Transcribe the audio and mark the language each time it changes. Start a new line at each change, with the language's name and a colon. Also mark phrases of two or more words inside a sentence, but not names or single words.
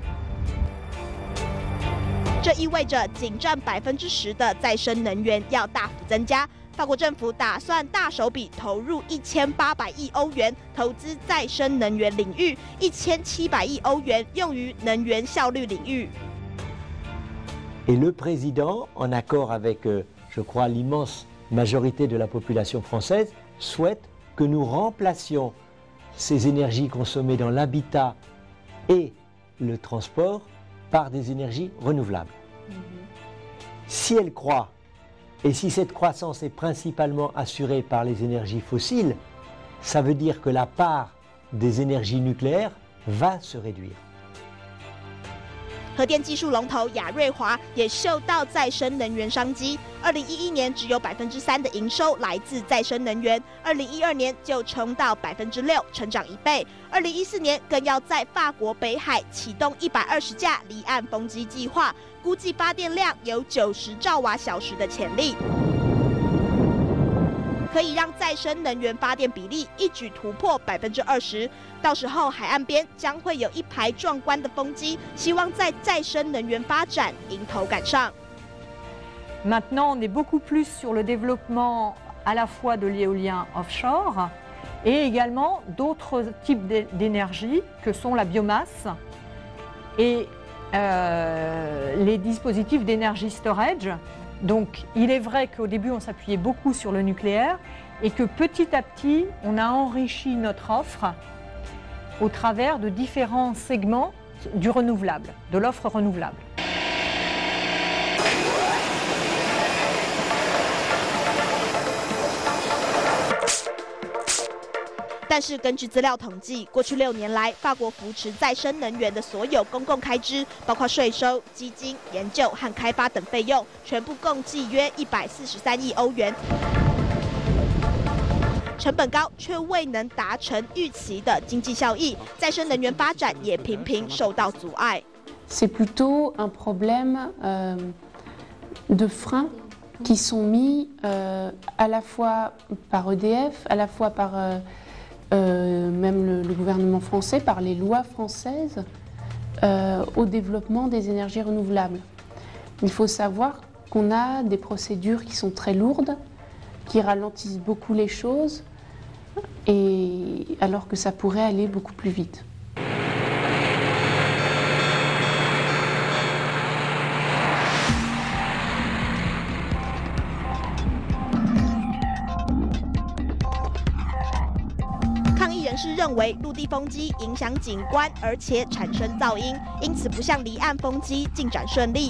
Chinese: 这意味着仅占10%的再生能源要大幅增加。法国政府打算大手笔投入1800亿欧元投资再生能源领域，1700亿欧元用于能源效率领域。
French: Et le président, en accord avec, je crois, l'immense majorité de la population française, souhaite que nous remplacions ces énergies consommées dans l'habitat et le transport par des énergies renouvelables. Si elle croit, et si cette croissance est principalement assurée par les énergies fossiles, ça veut dire que la part des énergies nucléaires va se réduire.
Chinese: 核电技术龙头亚瑞华也嗅到再生能源商机。2011年只有3%的营收来自再生能源，2012年就冲到6%，成长1倍。2014年更要在法国北海启动120架离岸风机计划，估计发电量有90兆瓦小时的潜力，可以让再生能源发电比例一举突破20%。到时候海岸边将会有一排壮观的风机，希望在再生能源发展迎头赶上。
French: Maintenant, on est beaucoup plus sur le développement à la fois de l'éolien offshore et également d'autres types d'énergie que sont la biomasse et les dispositifs d'énergie storage. Donc, il est vrai qu'au début, on s'appuyait beaucoup sur le nucléaire et que petit à petit, on a enrichi notre offre au travers de différents segments du renouvelable, de l'offre renouvelable.
Chinese: 但是根据资料统计，过去6年来，法国扶持再生能源的所有公共开支，包括税收、基金、研究和开发等费用，全部共计约143亿欧元。成本高，却未能达成预期的经济效益，再生能源发展也频频受到阻碍。
French: C'est plutôt un problème de frein qui sont mis à la fois par EDF, à la fois par même le gouvernement français, par les lois françaises, au développement des énergies renouvelables. Il faut savoir qu'on a des procédures qui sont très lourdes, qui ralentissent beaucoup les choses, et alors que ça pourrait aller beaucoup plus vite.
Chinese: 人士认为，陆地风机影响景观，而且产生噪音，因此不像离岸风机进展顺利。